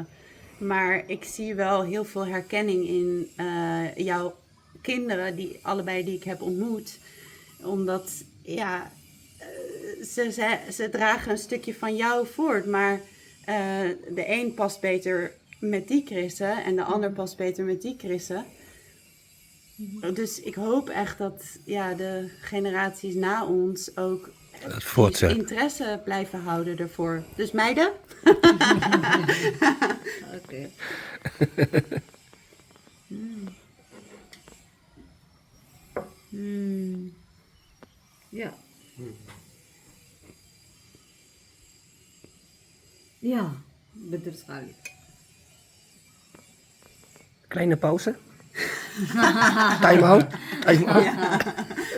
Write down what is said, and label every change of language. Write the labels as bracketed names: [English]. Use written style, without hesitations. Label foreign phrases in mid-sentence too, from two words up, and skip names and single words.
[Dutch] Maar ik zie wel heel veel herkenning in jouw kinderen, die allebei die ik heb ontmoet, omdat ja, ze dragen een stukje van jou voort, maar de een past beter met die krissen en de ander past beter met die krissen. Dus ik hoop echt dat ja, de generaties na ons ook Het voortzet. interesse blijven houden ervoor. Dus meiden, [Indonesian] Oke. Ya. Ya, betul sekali. [Dutch] Kleine pauze. [English] Time out. Time out.